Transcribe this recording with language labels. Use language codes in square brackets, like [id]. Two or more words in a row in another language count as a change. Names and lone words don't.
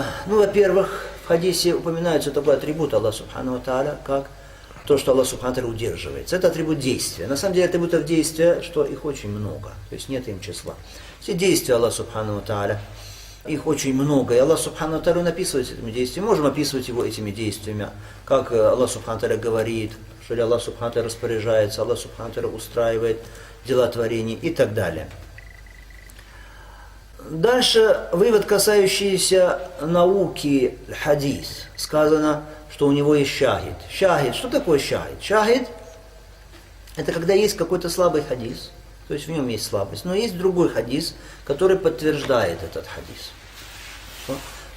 [ru] Во-первых, в хадисе упоминается такой атрибут Аллаха [ar] سبحانه وتعالى, [ru] как то, что Аллах [ar] سبحانه وتعالى [ru] удерживается. Это атрибут действия. На самом деле атрибутов действия, что их очень много, то есть нет им числа. Все действия Аллаха [ar] سبحانه وتعالى, [ru] их очень много, и Аллах [ar] سبحانه وتعالى [ru] описывает этими действиями. Можем описывать его этими действиями, как Аллах [ar] سبحانه وتعالى [ru] говорит, что ли Аллах [ar] سبحانه وتعالى [ru] распоряжается, Аллах [ar] سبحانه وتعالى [ru] устраивает дела творения и так далее. Дальше вывод, касающийся науки хадис. Сказано, что у него есть шахид. Шахид, что такое шахид? Шахид – это когда есть какой-то слабый хадис, то есть в нем есть слабость, но есть другой хадис, который подтверждает этот хадис.